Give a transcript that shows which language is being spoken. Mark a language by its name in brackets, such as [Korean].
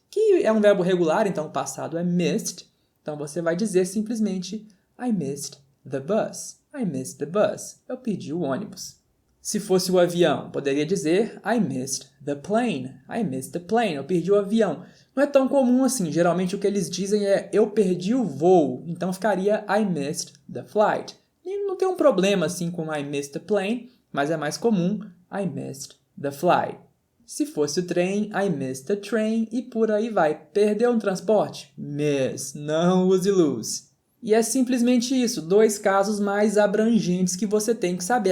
[Portuguese] que é um verbo regular, então o passado é missed. Então você vai dizer simplesmente [English] I missed the bus. I missed the bus. [Portuguese] Eu perdi o ônibus. Se fosse o avião, poderia dizer [English] I missed the plane. I missed the plane. [Portuguese] Eu perdi o avião. Não é tão comum assim. Geralmente o que eles dizem é eu perdi o voo. Então ficaria [English] I missed the flight. [Portuguese] E não tem um problema assim com [English] I missed the plane, [Portuguese] mas é mais comum [English] I missed the flight. [Portuguese] Se fosse o trem, [English] I missed the train [Portuguese] e por aí vai. Perdeu um transporte? Miss. Não use lose. E é simplesmente isso, 2 casos mais abrangentes que você tem que saber.